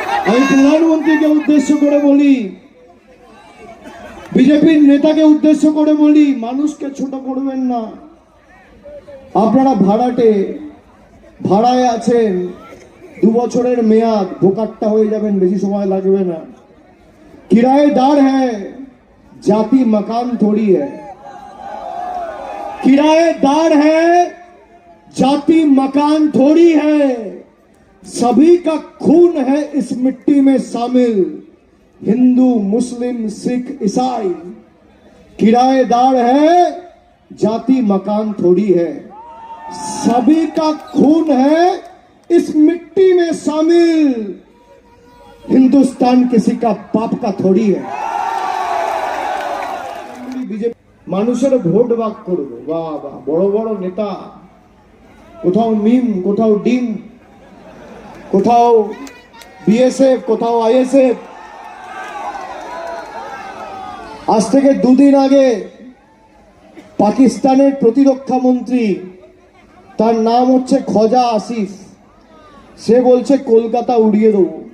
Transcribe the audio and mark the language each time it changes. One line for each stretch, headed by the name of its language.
Bangla: আমি প্রধানমন্ত্রীকে উদ্দেশ্য করে বলি, বিজেপির নেতাকে উদ্দেশ্য করে বলি, মানুষকে ছোট করবেন না। আপনারা ভাড়াটে, ভাড়ায় আছেন, 2 বছরের মেয়াদ, ভোকাট্টা হয়ে যাবেন, বেশি সময় লাগবে না।
Hindi: किराएदार है, जाति मकान थोड़ी है। किराएदार है, जाति मकान थोड़ी है। सभी का खून है इस मिट्टी में शामिल, हिंदू, मुस्लिम, सिख, ईसाई। किराएदार है, जाति मकान थोड़ी है। सभी का खून है इस मिट्टी में शामिल हिंदुस्तान किसी का बाप का थोड़ी है।
Bangla: মানুষের ভোট ভাগ করবে, বাবা বড় বড় নেতা, কোথাও মিম, কোথাও ডিম, কোথাও বিএসএফ, কোথাও আইএসএফ। আজ থেকে দুদিন আগে পাকিস্তানের প্রতিরক্ষা মন্ত্রী, তার নাম হচ্ছে খোজা আসিফ, সে বলছে কলকাতা উড়িয়ে দেব।